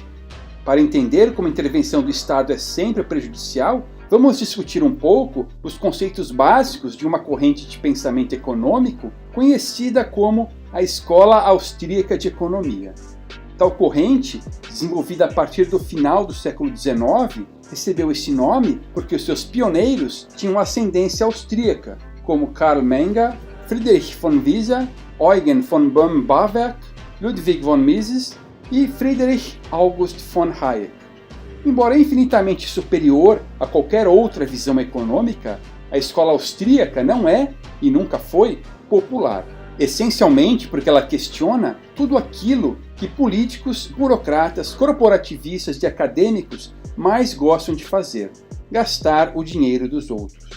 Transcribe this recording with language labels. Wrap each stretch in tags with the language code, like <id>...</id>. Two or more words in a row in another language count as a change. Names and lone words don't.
<pt>Para entender como a intervenção do Estado é sempre prejudicial, vamos discutir um pouco os conceitos básicos de uma corrente de pensamento econômico conhecida como a Escola Austríaca de Economia. Tal corrente, desenvolvida a partir do final do século XIX, recebeu esse nome porque os seus pioneiros tinham ascendência austríaca, como Karl Menger, Friedrich von Wieser, Eugen von Bohm-Bawerk, Ludwig von Mises e Friedrich August von Hayek. Embora infinitamente superior a qualquer outra visão econômica, a escola austríaca não é, e nunca foi, popular. Essencialmente porque ela questiona tudo aquilo que políticos, burocratas, corporativistas e acadêmicos mais gostam de fazer: gastar o dinheiro dos outros.</pt>